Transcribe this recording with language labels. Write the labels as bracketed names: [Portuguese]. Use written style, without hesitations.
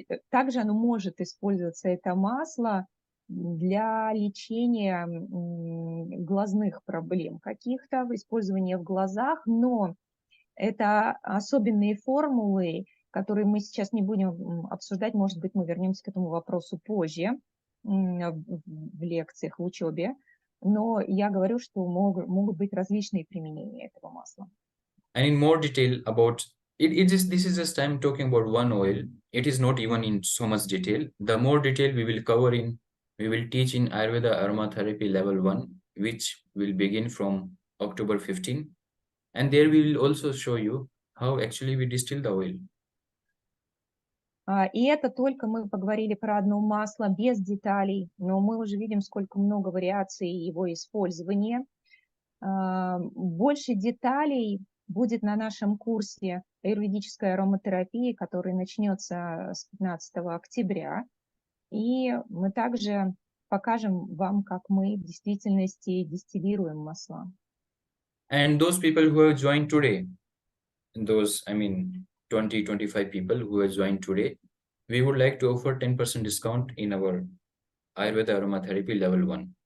[Russian] Также оно может использоваться, это масло, для лечения глазных проблем каких-то, использования в глазах, но это особенные формулы, которые мы сейчас не будем обсуждать, может быть, мы вернемся к этому вопросу позже в лекциях, в учебе, но я говорю, что могут быть различные применения этого масла. [English] And in more detail about this is just I'm talking about one oil. It is not even in so much detail. The more detail we will teach in Ayurveda Aromatherapy level 1, which will begin from October 15. And there we will also show you how actually we distill the oil. [Russian] И это только мы поговорили про одно масло без деталей, но мы уже видим, сколько много вариаций его использования. Больше деталей будет на нашем курсе аюрведической ароматерапии, который начнется с 15 октября. И мы также покажем вам, как мы в действительности дистиллируем масла. [English] And those people who have joined today, 20-25 people who have joined today, we would like to offer 10% discount in our Ayurveda Aromatherapy level 1.